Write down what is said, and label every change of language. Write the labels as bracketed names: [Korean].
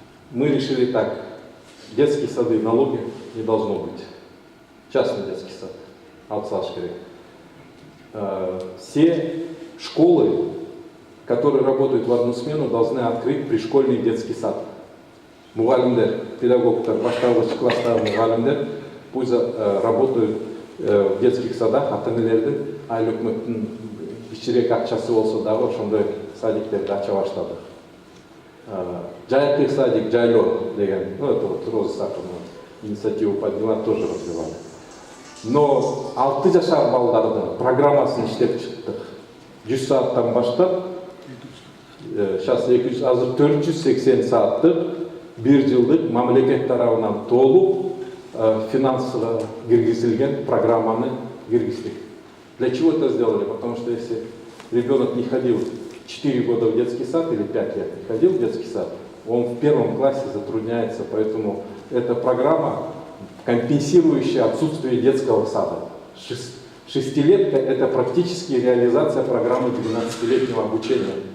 [Russian] Мы решили так: детские сады, налоги не должно быть. Частный детский сад, Алсашкаре. Все школы, которые работают в одну смену, должны открыть пришкольный детский сад. [Kyrgyz] Мугалимдер, педагогтар, башталгыч класстагы мугалимдер [Russian] пусть работают в детских садах, [Kyrgyz] ата-энелердин айыл өкмөттүн кичирээк акчасы болсо дагы ошондой садиктерди ача баштадык. Жайкы садик, жайлоо деген, [Russian] это вот Роза Сахарова инициативу подняла, тоже развивали. [Kyrgyz] Но 6 жашар балдардын программасын иштеп чыктык. 100 сааттан баштап, сейчас азыр 480 сааттык, 1 жылдык мамлекет тарабынан толук финансово киргизилген программаны киргиздик. [Russian] Для чего это сделали? Потому что если ребенок не ходил 4 года в детский сад или 5 лет не ходил в детский сад, он в 1 классе затрудняется, поэтому эта программа, компенсирующая отсутствие детского сада. 6-летка – это практически реализация программы 12-летнего обучения.